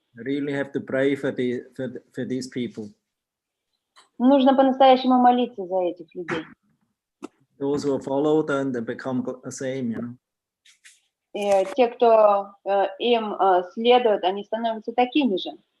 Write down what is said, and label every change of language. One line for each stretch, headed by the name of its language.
English: Really have to pray for these people.
Russian: Нужно по-настоящему молиться за этих людей.
English: Those who follow them, they become the same, you know.
Russian: И те, кто им следует, они становятся такими же.